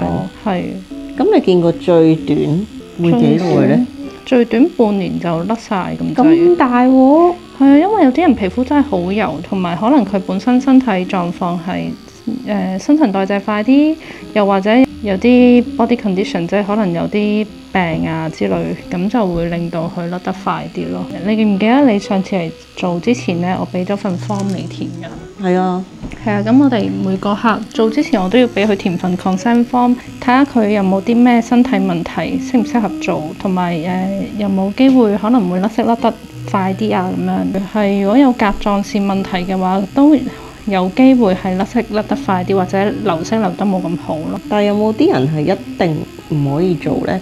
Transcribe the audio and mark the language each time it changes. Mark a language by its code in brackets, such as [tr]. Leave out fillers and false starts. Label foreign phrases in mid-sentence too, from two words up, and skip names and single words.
[yue] 係。咁你見過最短會幾耐咧？最短半年就甩晒咁滯。咁大喎？係啊，因為有啲人皮膚真係好油，同埋可能佢本身身體狀況係新陳代謝快啲，又或者有啲 [en] body condition， [yue] 即係可能有啲病啊之類，咁就會令到佢甩得快啲咯。你記唔記得你上次嚟做之前呢，我俾咗份 form 你填㗎？係啊，咁我哋每個客做之前，我都要俾佢填份 [en] consent form， [yue] 睇下佢有冇啲咩身體問題，適唔適合做，同埋有冇機會可能會甩色甩得快啲啊咁樣。係如果有甲狀腺問題嘅話，都有機會係甩色甩得快啲，或者流色流得冇咁好咯。但係有冇啲人係一定唔可以做呢？